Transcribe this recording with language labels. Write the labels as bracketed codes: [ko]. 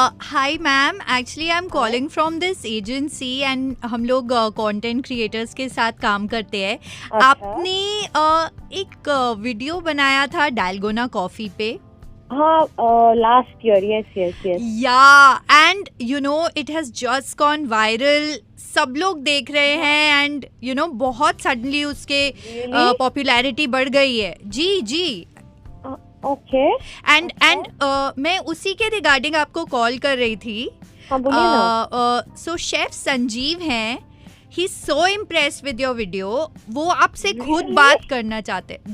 [en] Hi ma'am, actually I'm calling from this agency and [hi] हम लोग content creators के साथ काम करते हैं। आपने एक वीडियो बनाया था डालगोना कॉफी पे। [en] हाँ last year, yes. Yeah, and you know it has just gone viral. [hi] सब लोग देख रहे हैं [en] and you know [hi] बहुत suddenly उसके popularity बढ़ गई है। जी [en] okay [hi] एंड मैं उसी के रिगार्डिंग आपको कॉल कर रही थी। सो शेफ संजीव हैं, [en] he so impressed with your video, [hi] वो आपसे खुद बात करना चाहते हैं।